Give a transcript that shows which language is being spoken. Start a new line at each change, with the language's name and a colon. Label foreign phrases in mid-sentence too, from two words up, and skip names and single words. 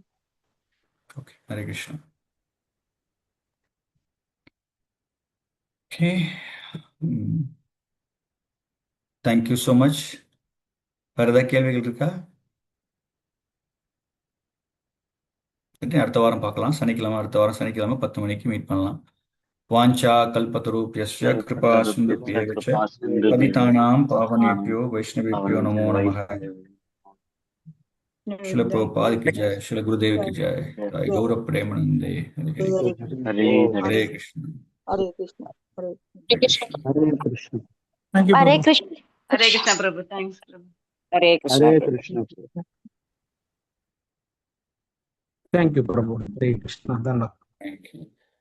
English: ஓகே,
Sanskrit: हरे कृष्ण.
English: okay, thank you so much.
Tamil: வேறு ஏதாவது கேள்விகள் இருக்கா? சரி, அடுத்த வாரம் பார்க்கலாம். அடுத்த வாரம் சனிக்கிழமை 10 மணிக்கு மீட் பண்ணலாம்.
Sanskrit: वाञ्छा कल्पतरुभ्यश्च कृपा सिन्धुभ्य एव च पतितानां पावनेभ्यो वैष्णवेभ्यो नमो नमः.
Hindi: शिल प्रभुपाद की जय, शिल गुरुदेव की जय, गौरव प्रेमानंदे।
Sanskrit: हरे कृष्ण। हरे कृष्णा हरे हरे कृष्ण। हरे कृष्ण
English: Thank you,
Sanskrit: हरे Prabhu. कृष्ण हरे कृष्ण प्रभु. தேங்க்ஸ் பிரபு. हरे कृष्ण हरे பிரபு. कृष्ण தேங்க்யூ பிரபு. हरे कृष्ण. தண்டா.
English: Thank you.